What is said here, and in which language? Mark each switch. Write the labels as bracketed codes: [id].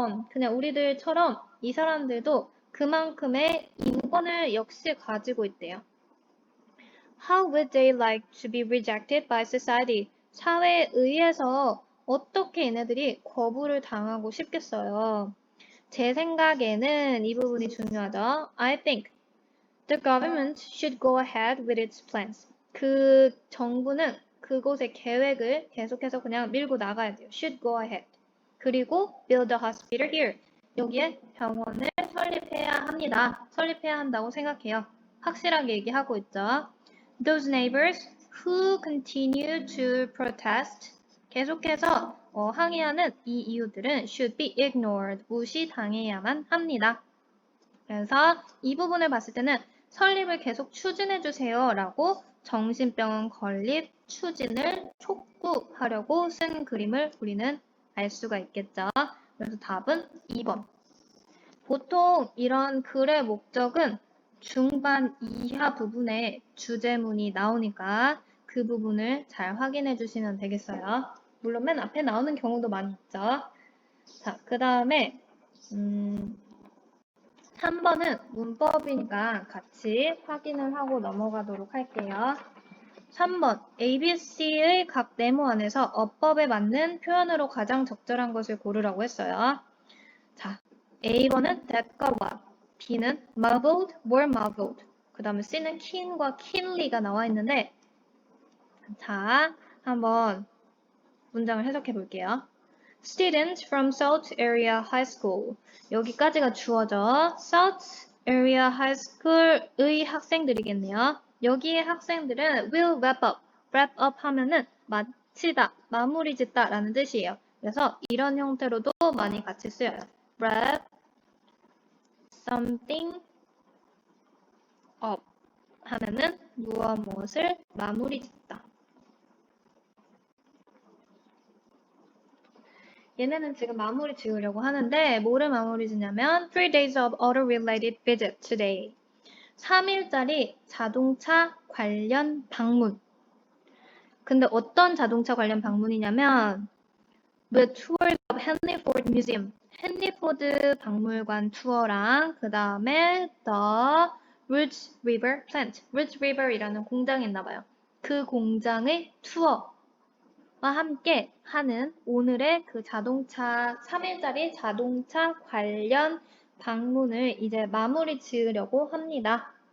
[ko] 그냥 우리들처럼 이 사람들도 그만큼의 인권을 역시 가지고 있대요. [en] How would they like to be rejected by society? [ko] 사회에 의해서 어떻게 얘네들이 거부를 당하고 싶겠어요? 제 생각에는 이 부분이 중요하죠. [en] I think the government should go ahead with its plans. [ko] 그 정부는 그곳의 계획을 계속해서 그냥 밀고 나가야 돼요. [en] Should go ahead. [ko] 그리고 [en] build a hospital here. [ko] 여기에 병원을 설립해야 합니다. 설립해야 한다고 생각해요. 확실하게 얘기하고 있죠. [en] Those neighbors who continue to protest. [ko] 계속해서 항의하는 이 이유들은 [en] should be ignored. [ko] 무시당해야만 합니다. 그래서 이 부분을 봤을 때는 설립을 계속 추진해 주세요 라고 정신병원 건립 추진을 촉구하려고 쓴 그림을 우리는 알 수가 있겠죠. 그래서 답은 2번. 보통 이런 글의 목적은 중반 이하 부분에 주제문이 나오니까 그 부분을 잘 확인해 주시면 되겠어요. 물론 맨 앞에 나오는 경우도 많이 있죠. 자, 그 다음에 3번은 문법이니까 같이 확인을 하고 넘어가도록 할게요. 3번, ABC의 각 네모 안에서 어법에 맞는 표현으로 가장 적절한 것을 고르라고 했어요. 자, A번은 that과 what, B는 marveled, were marveled. 그 다음에 C는 keen과 keenly가 나와 있는데, 자, 한번 문장을 해석해 볼게요. [en] Students from South Area High School. [ko] 여기까지가 주어져. South Area High School의 학생들이겠네요. 여기의 학생들은 [en] will wrap up. [ko] wrap up 하면은 마치다, 마무리 짓다 라는 뜻이에요. 그래서 이런 형태로도 많이 같이 쓰여요. wrap something up 하면은 무엇을 마무리 짓다. 얘네는 지금 마무리 지으려고 하는데 뭐를 마무리 짓냐면 [en] 3 days of auto-related visit today. [ko] 3일짜리 자동차 관련 방문. 근데 어떤 자동차 관련 방문이냐면 [en] The tours of Henry Ford Museum. [ko] 헨리 포드 박물관 투어랑 그 다음에 The Rouge River Plant. Rouge River이라는 공장이 있나 봐요. 그 공장의 투어. 와 함께 하는 오늘의 그 3일짜리 자동차 관련 방문을 이제 마무리 지으려고 합니다.